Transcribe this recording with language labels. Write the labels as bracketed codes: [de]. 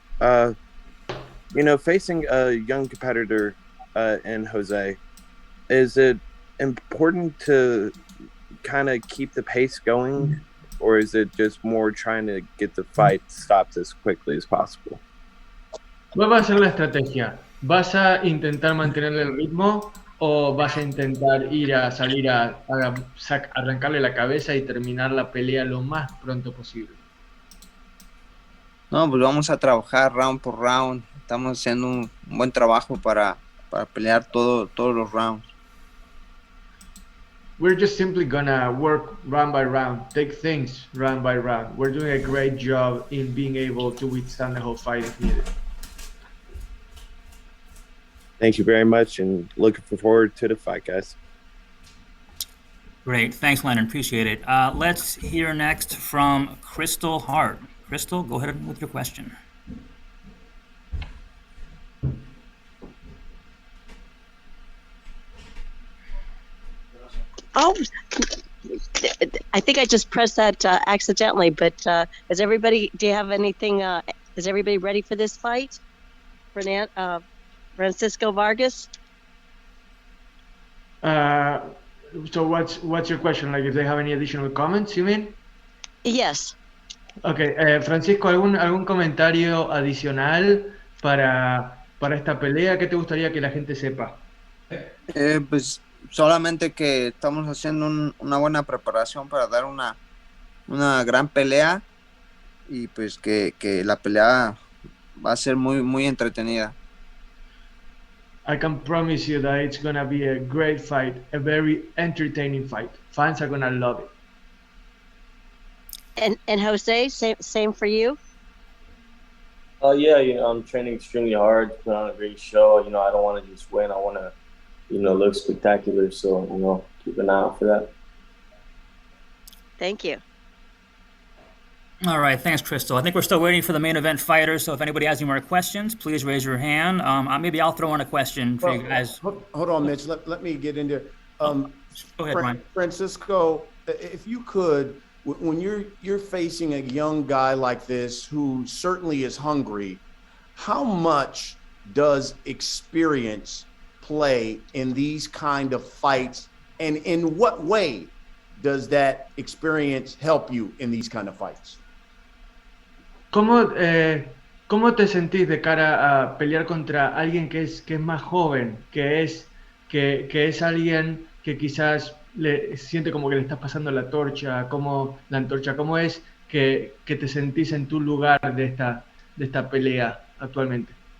[en] You know, facing a young competitor in Jose, is it important to kind of keep the pace going, or is it just more trying to get the fight stopped as quickly as possible? [es] ¿Cuál va a ser la estrategia? ¿Vas a intentar mantenerle el ritmo o vas a intentar salir a arrancarle la cabeza y terminar la pelea lo más pronto posible? No, pues vamos a trabajar round por round. Estamos haciendo un buen trabajo para pelear todos los rounds. [en] We're just simply gonna work round by round, take things round by round. We're doing a great job in being able to withstand the whole fight if needed. Thank you very much, and looking forward to the fight, guys. Great, thanks, Lennon. Appreciate it. Let's hear next from Crystal Hart. Crystal, go ahead with your question. Oh, I think I just pressed that accidentally, but is everybody ready for this fight? Francisco Vargas? So what's your question? Like if they have any additional comments, you mean? Yes. [es] Okay, Francisco, ¿algún comentario adicional para esta pelea? ¿Qué te gustaría que la gente sepa? Pues solamente que estamos haciendo una buena preparación para dar una gran pelea y pues que la pelea va a ser muy, muy entretenida. [en] I can promise you that it's going to be a great fight, a very entertaining fight. Fans are going to love it. And Jose, same for you? Yeah, you know, I'm training extremely hard to put on a great show. You know, I don't want to just win. I want to, you know, look spectacular. So, you know, keep an eye out for that. Thank you. All right, thanks, Crystal. I think we're still waiting for the main event fighters, so if anybody has any more questions, please raise your hand. Maybe I'll throw in a question for you guys. Hold on, Mitch. Let me get into Go ahead, Brian. Francisco, if you could, when you're facing a young guy like this who certainly is hungry, how much does experience play in these kind of fights, and in what way does that experience help you in these kind of fights? [es] ¿Cómo te sentís de cara a pelear contra alguien que es más joven, que es alguien que quizás le siente como que le estás pasando la antorcha? ¿Cómo es que te sentís en tu lugar de esta pelea actualmente?